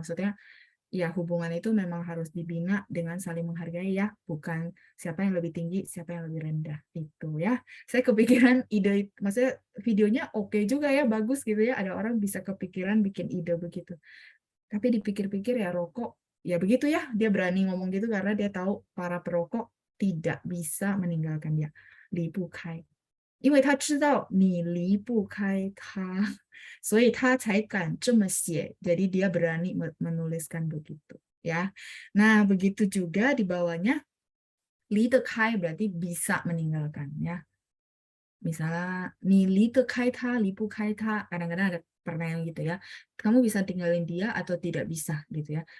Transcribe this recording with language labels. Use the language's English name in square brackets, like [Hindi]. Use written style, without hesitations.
[Indonesian] Maksudnya ya hubungan itu memang harus dibina dengan saling menghargai ya, bukan siapa yang lebih tinggi, siapa yang lebih rendah itu ya. Saya kepikiran ide, maksudnya videonya oke juga ya, bagus gitu ya. Ada orang bisa kepikiran bikin ide begitu. Tapi dipikir-pikir ya rokok, ya begitu ya, dia berani ngomong gitu karena dia tahu para perokok tidak bisa meninggalkan dia. [Chinese] Li bu kai. 因为他知道你离不开他，所以他才敢这么写. [Indonesian] Jadi dia berani menuliskan begitu, ya. Nah, begitu juga di bawahnya, 离得开 berarti bisa meninggalkan, ya. Misalnya, [Chinese] 你离得开他, 离不开他, [Indonesian] kadang-kadang ada pertanyaan gitu ya. Kamu bisa tinggalin dia atau tidak bisa gitu ya.